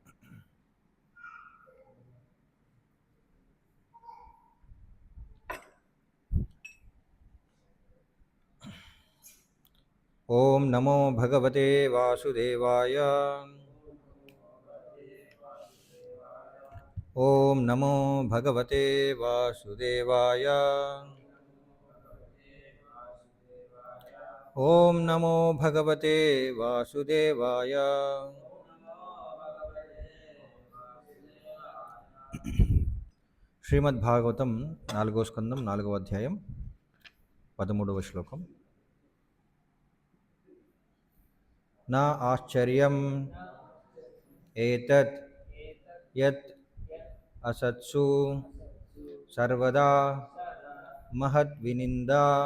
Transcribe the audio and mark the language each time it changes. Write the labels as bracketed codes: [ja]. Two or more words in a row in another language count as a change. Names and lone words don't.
[sa] ओम नमो भगवते वासुदेवाय ओम नमो भगवते वासुदेवाय ओम नमो भगवते वासुदेवाय। [te] శ్రీమద్భాగవతం 4వ స్కందం 4వ అధ్యాయం 13వ శ్లోకం. [sa] నా ఆశ్చర్యం ఏతత్ యత్ అసత్సు సర్వదా మహద్వినిందా